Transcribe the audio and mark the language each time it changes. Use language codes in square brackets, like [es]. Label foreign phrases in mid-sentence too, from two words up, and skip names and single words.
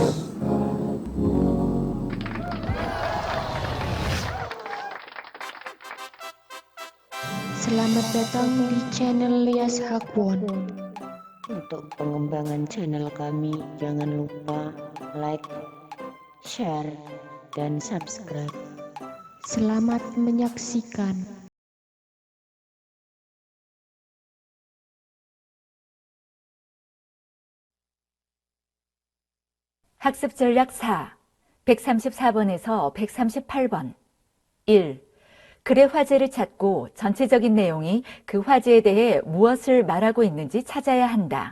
[id] Selamat datang di channel Lias Hakwon. Untuk pengembangan channel kami, jangan lupa like, share, dan subscribe. Selamat menyaksikan. [ko] 학습 전략 4, 134번에서 138번. 1. 글의 화제를 찾고 전체적인 내용이 그 화제에 대해 무엇을 말하고 있는지 찾아야 한다.